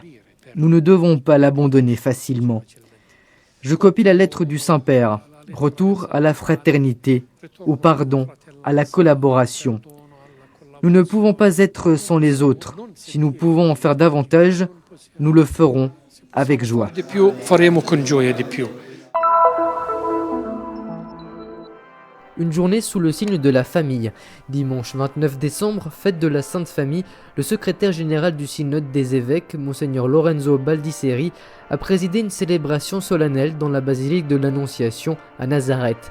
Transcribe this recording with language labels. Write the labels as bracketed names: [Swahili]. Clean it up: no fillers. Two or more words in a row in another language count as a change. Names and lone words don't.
[French] Nous ne devons pas l'abandonner facilement. Je copie la lettre du Saint-Père. Retour à la fraternité, au pardon, à la collaboration. Nous ne pouvons pas être sans les autres. Si nous pouvons en faire davantage, nous le ferons avec joie. [Italian] Di più, faremo con gioia di più. [French] Une journée sous le signe de la famille. Dimanche 29 décembre, fête de la Sainte Famille, le secrétaire général du synode des évêques, Monseigneur Lorenzo Baldisseri, a présidé une célébration solennelle dans la basilique de l'Annonciation à Nazareth.